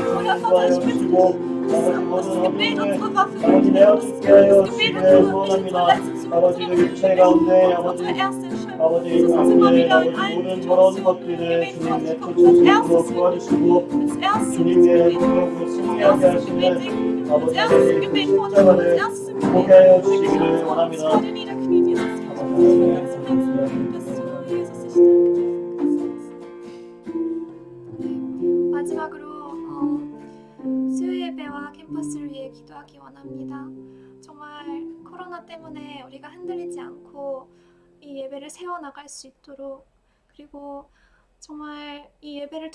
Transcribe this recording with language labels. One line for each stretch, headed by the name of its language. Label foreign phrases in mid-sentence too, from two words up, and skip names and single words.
German: Oh Herr Vater, ich bitte dich, dass das Gebet unsere Waffe wird, dass das Gebet unsere Verletzung zu unsere erste Entscheidung. Lass uns immer wieder in allen Situationen Gebet vor dich kommen. Als erstes Gebet denken, als erstes Gebet vor dich kommen, als erstes im Gebet vor dir niederknien, Jesus.
Korean: 마지막으로 수요 예배와 캠퍼스를 위해 기도하기 원합니다. 정말 코로나 때문에 우리가 흔들리지 않고 이 예배를 세워나갈 수 있도록, 그리고 정말 이 예배를